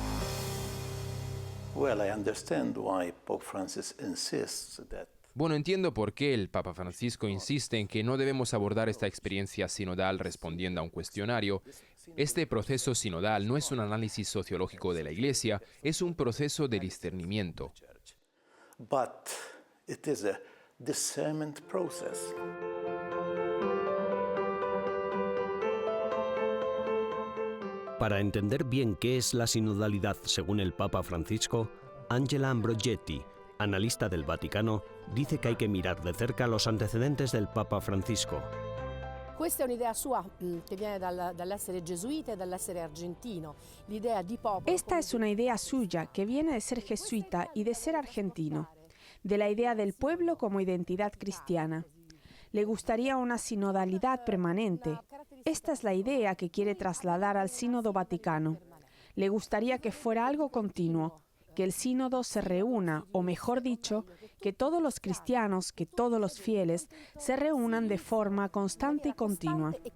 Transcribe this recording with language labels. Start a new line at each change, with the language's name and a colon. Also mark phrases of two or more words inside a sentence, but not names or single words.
Spanish: Bueno, entiendo por qué el Papa Francisco insiste en que no debemos abordar esta experiencia sinodal respondiendo a un cuestionario. Este proceso sinodal no es un análisis sociológico de la Iglesia, es un proceso de discernimiento.
English: Discernment process.
Spanish: Para entender bien qué es la sinodalidad según el Papa Francisco, Angela Ambrogetti, analista del Vaticano, dice que hay que mirar de cerca los antecedentes del Papa Francisco.
Italian: Questa è un'idea sua che viene dall'essere gesuita e dall'essere argentino. L'idea di popolo.
Spanish: Esta es una idea suya que viene de ser jesuita y de ser argentino, de la idea del pueblo como identidad cristiana. Le gustaría una sinodalidad permanente. Esta es la idea que quiere trasladar al Sínodo Vaticano. Le gustaría que fuera algo continuo, que el sínodo se reúna, o mejor dicho, que todos los cristianos, que todos los fieles, se reúnan de forma constante y continua.